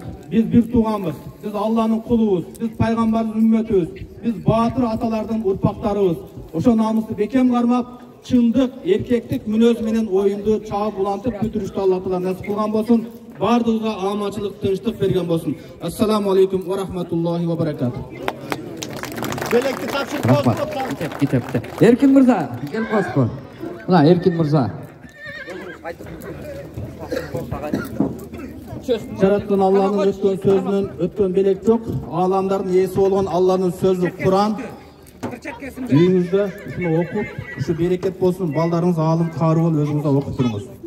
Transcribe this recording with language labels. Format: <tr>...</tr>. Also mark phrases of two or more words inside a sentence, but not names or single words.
<ky>Биз бир тууганбыз. Биз Алланын кулубуз, биз пайгамбардын үммөтүбүз, биз баатыр аталардын урпактарыбыз. Ошо намысты бекем кармап, чындык, эркектик мүнөз менен оюнду чаап улантып бүтүрүштү Алла Таала насип кылган болсун. Бардыгыга аманчылык, тынчтык берген болсун.</ky> <ar>السلام عليكم ورحمة الله وبركاته.</ar> <ky>Белекти тапшырып Кетепти. Эркин мырза, кел коспо. Мына Эркин мырза. Жараткан Алланын өткөн сөзүнөн өткөн белек жок. Ааламдардын ээси болгон Алланын сөзү Куран. Үйүңүздө ушуну окуп, ушу берекет болсун, балдарыңыз аалым, кары болуп өзүңүзгө окуп туруңуз.</ky>